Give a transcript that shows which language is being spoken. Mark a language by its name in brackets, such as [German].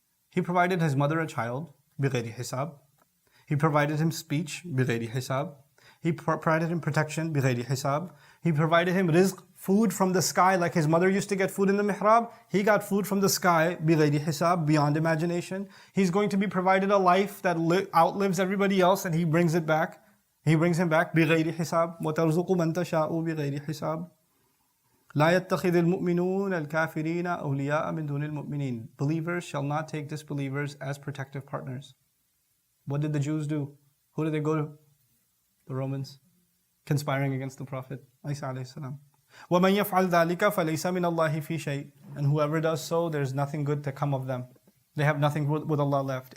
[English] He provided his mother a child, [Arabic] بِغَيْرِ حِسَابٍ. [English] He provided him speech, بِغَيْرِ حِسَابٍ. He provided him protection, [Arabic] بِغَيْرِ حِسَابٍ. [English] He provided him rizq, food from the sky, like his mother used to get food in the mihrab. He got food from the sky, [Arabic] بِغَيْرِ حِسَابٍ, [English] beyond imagination. He's going to be provided a life that outlives everybody else, and he brings it back He brings him back [Arabic] بغير حساب وترزق من تشاء بغير حساب لا يتخذ المؤمنون الكافرين أولياء من دون المؤمنين. [English] Believers shall not take disbelievers as protective partners. What did the Jews do? Who did they go to? The Romans, conspiring against the Prophet Isa alayhi salam. [Arabic] وَمَنْ يَفْعَلْ ذَلِكَ فَلَيْسَ مِنَ اللَّهِ فِي شَيْءٍ. [English] And whoever does so, there's nothing good to come of them. They have nothing with Allah left.